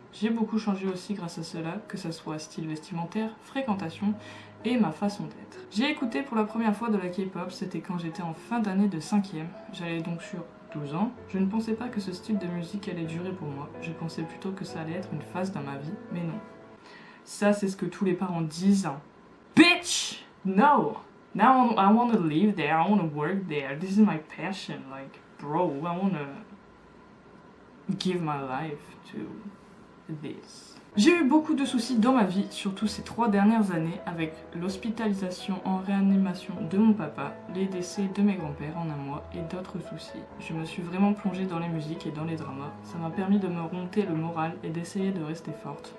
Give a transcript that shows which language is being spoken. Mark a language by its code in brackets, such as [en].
[fr] J'ai beaucoup changé aussi grâce à cela, que ce soit style vestimentaire, fréquentation et ma façon d'être. J'ai écouté pour la première fois de la K-pop, c'était quand j'étais en fin d'année de 5e, j'allais donc sur 12 ans. Je ne pensais pas que ce style de musique allait durer pour moi, je pensais plutôt que ça allait être une phase dans ma vie, mais non. Ça, c'est ce que tous les parents disent. [en] Bitch! No! Now I want to live there, I want to work there. This is my passion. Like, bro, I want to give my life to this. [fr] J'ai eu beaucoup de soucis dans ma vie, surtout ces 3 dernières années, avec l'hospitalisation en réanimation de mon papa, les décès de mes grands-pères en un mois et d'autres soucis. Je me suis vraiment plongée dans les musiques et dans les dramas. Ça m'a permis de me remonter le moral et d'essayer de rester forte.